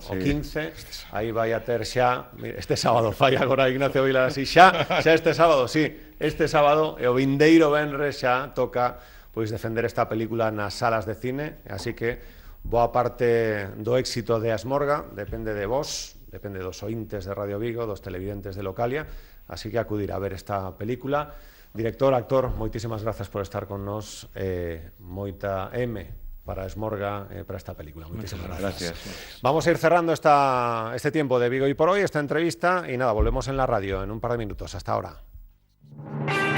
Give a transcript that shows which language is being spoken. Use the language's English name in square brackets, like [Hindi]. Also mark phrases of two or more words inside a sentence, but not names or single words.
[Galician] O 15, aí vai a ter xa, este sábado, fai agora Ignacio Vilar así, xa este sábado, este sábado, e o vindeiro venres xa toca pois defender esta película nas salas de cine, así que boa parte do éxito de Asmorga depende de vos, depende dos ointes de Radio Vigo, dos televidentes de Localia, así que acudir a ver esta película. Director, actor, moitísimas grazas por estar con nos, moita M para Esmorga, para esta película. Moitísimas gracias. [Spanish] Vamos a ir cerrando este tiempo de Vigo y por hoy, esta entrevista, y nada, volvemos en la radio en un par de minutos. Hasta ahora.